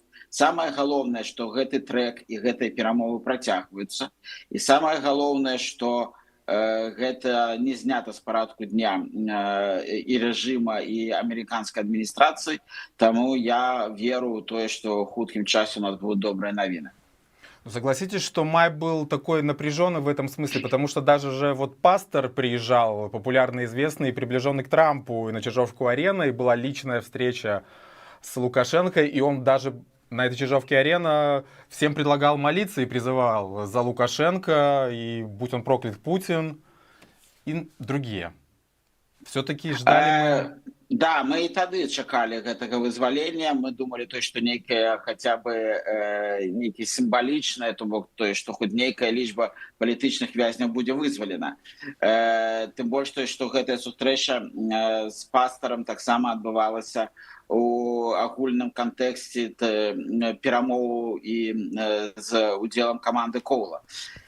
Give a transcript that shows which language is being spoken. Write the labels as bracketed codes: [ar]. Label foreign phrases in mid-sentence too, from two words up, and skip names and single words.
[be] Самае галоўнае, што гэты трэк і гэтыя перамовы працягваюцца. І самае галоўнае, што гэта не знята з парадку дня і рэжыма, і амерыканскай адміністрацыі. Таму я веру ў тое, што ў хуткім часе у нас будуць добрыя навіны. [ru] Согласитесь, что май был такой напряженный в этом смысле, потому что даже же вот Пастор приезжал, популярно известный и приближенный к Трампу, и на Чижовку-арену, и была личная встреча с Лукашенко, и он даже на этой Чижовке-арена всем предлагал молиться и призывал за Лукашенко, и будь он проклят Путин, и другие. Все-таки ждали мы... [be] Да, мы і тады чакалі гэтага вызвалення. Мы думалі, што нейкае хаця бы нейкі сімвалічнае, то бок тое, што хоць нейкая лічба палітычных вязняў будзе вызвалена. Тым больш тое, што гэтая сустрэча з Пастарам таксама адбывалася у агульным кантэксце перамоваў і з удзелам каманды Коула.